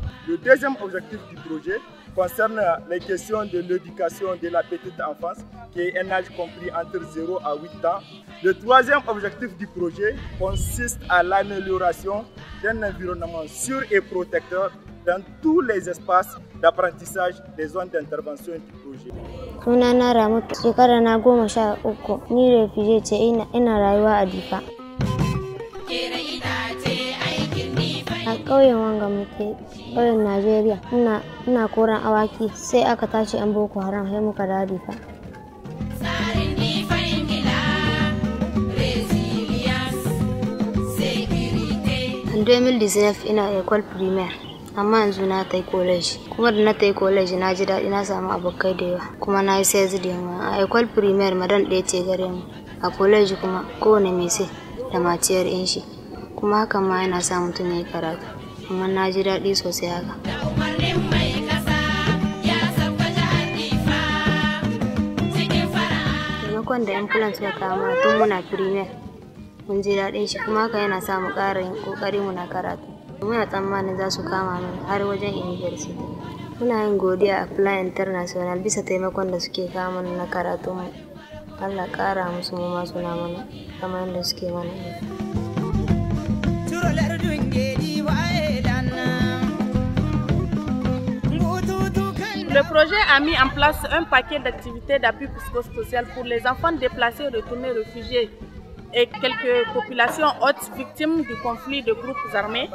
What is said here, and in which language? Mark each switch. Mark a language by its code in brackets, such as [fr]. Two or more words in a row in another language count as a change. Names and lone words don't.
[fr] Le deuxième objectif du projet concerne les questions de l'éducation de la petite enfance, qui est un âge compris entre 0 à 8 ans. Le troisième objectif du projet consiste à l'amélioration d'un environnement sûr et protecteur dans tous les espaces d'apprentissage des zones d'intervention du projet. [ha] Sunana Ramatu, shekara na 13, ni refugee ce ina rayuwa a Difa. A ƙauyen wanga muke, ƙauyen Najeriya, ina koran awaki sai aka tashi an Boko Haram sai muka dawo Difa. En 2019 ina [fr] école primaire, [ha] amma yanzu na tai college. Kuma da na tai college na ji daɗi, na samu abokai da yawa. Kuma na yi sai da yawa. A [fr] école primaire [ha] madan ɗaya ce gare mu. A college kuma kowane mai sai da maciyar in shi. Kuma hakan ma yana sa mutum ya yi karatu. Amma na ji daɗi sosai haka. Taimakon da implant suka kama tun muna primaire. Mun ji daɗin shi kuma haka yana sa mu ƙara yin ƙoƙari muna karatu. Muna tsammanin za su kama mu har wajen university. Muna yin godiya a Plan International bisa taimakon da suke kama na karatu mu. Allah ƙara musu mu ma suna mana kamar yadda suke mana. [fr] Le projet a mis en place un paquet d'activités d'appui psychosocial pour les enfants déplacés, retournés, réfugiés et quelques populations hautes victimes du conflit de groupes armés.